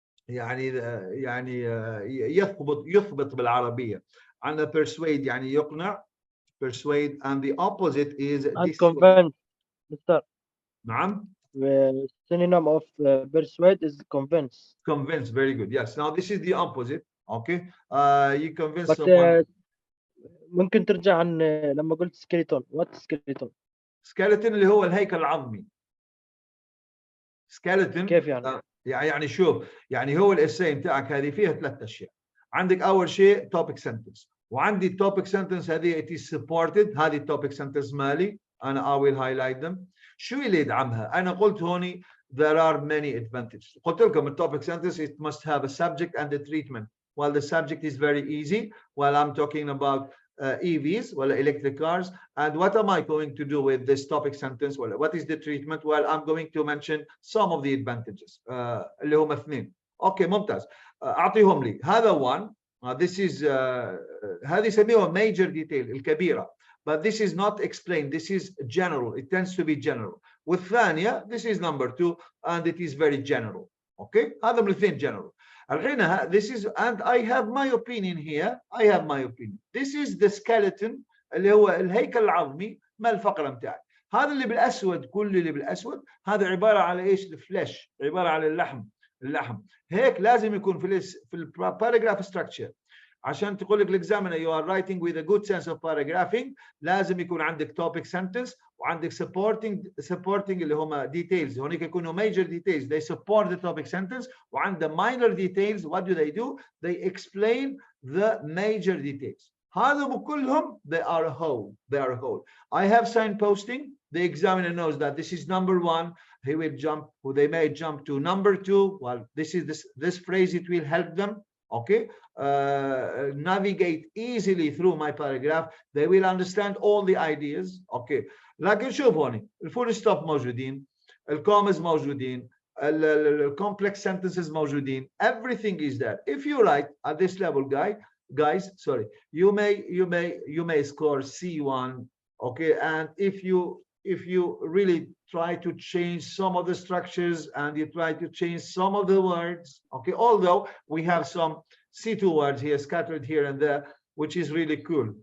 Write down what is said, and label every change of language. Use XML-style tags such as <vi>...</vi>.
<ar>يعني يثبت بالعربية. عندنا</ar> <en>persuade</en> <ar>يعني يقنع,</ar> <en>persuade, and the opposite is convince. Mr.</en> <ar>نعم.</ar> <en>Synonym of persuade is convince. Convince, very good. Yes. Now this is the opposite. Okay. You convince But someone.</en> <ar>ممكن ترجع عن لما قلت skeleton.</ar> <en>What skeleton?</en> <ar>skeleton اللي هو الهيكل العظمي.</ar> <en>skeleton</en> <ar>كيف يعني؟ يعني شوف، يعني هو الاساي بتاعك هذه فيها ثلاث اشياء. عندك اول شيء</ar> <en>topic sentence،</en> <ar>وعندي التوبيك سنتنس هذه</ar> <en>it is supported،</en> <ar>هذه التوبيك سنتنس مالي انا</ar> <en>I will highlight them.</en> <ar>شو اللي يدعمها؟ انا قلت هوني</ar> <en>there are many advantages.</en> <ar>قلت لكم التوبيك</ar> <en>sentence it must have a subject and a treatment. Well, the subject is very easy. Well, I'm talking about EVs, well, electric cars. And what am I going to do with this topic sentence? Well, what is the treatment? Well, I'm going to mention some of the advantages.</en> <ar>اللي هم اثنين.</ar> <en>Okay,</en> <ar>ممتاز. أعطيهم لي. هذا</ar> <en>one. This is</en> <ar>هذه يسميها</ar> <en>major detail</en> <ar>الكبيرة.</ar> <en>But this is not explained. This is general. It tends to be general.</en> <ar>والثانية,</ar> <en>this is number 2, and it is very general.</en> <ar>Okay, هذا من الاثنين general. الحين</ar> <en>this is, and I have my opinion here. I have my opinion. This is the skeleton</en> <ar>اللي هو الهيكل العظمي مال الفقرة متاعي. هذا اللي بالأسود، كل اللي بالأسود هذا عبارة على إيش؟ الفليش، عبارة على اللحم. هيك لازم يكون في الباراجراف structure. عشان تقول لك الاكزامينر</ar> <en>you are writing with a good sense of paragraphing،</en> <ar>لازم يكون عندك</ar> <en>topic sentence</en> <ar>وعندك</ar> <en>supporting</en> <ar>اللي هم</ar> <en>details.</en> <ar>هونيك يكونوا</ar> <en>major details they support the topic sentence،</en> <ar>وعند</ar> <en>minor details what do? They explain the major details.</en> <ar>هذا كلهم</ar> <en>they are a whole. I have signposting. The examiner knows that this is number 1. He will jump, or they may jump to number 2. Well, this phrase, it will help them. Okay, navigate easily through my paragraph. They will understand all the ideas.</en> <ar>Okay, لكن شوف هوني الفول ستوب موجودين، الكومز موجودين،</ar> <en>complex sentences</en> <ar>موجودين.</ar> <en>Everything is there. If you write at this level, guys, sorry, you may score C1. Okay, and if you really try to change some of the structures and you try to change some of the words, okay, although we have some C2 words here scattered here and there, which is really cool.</en>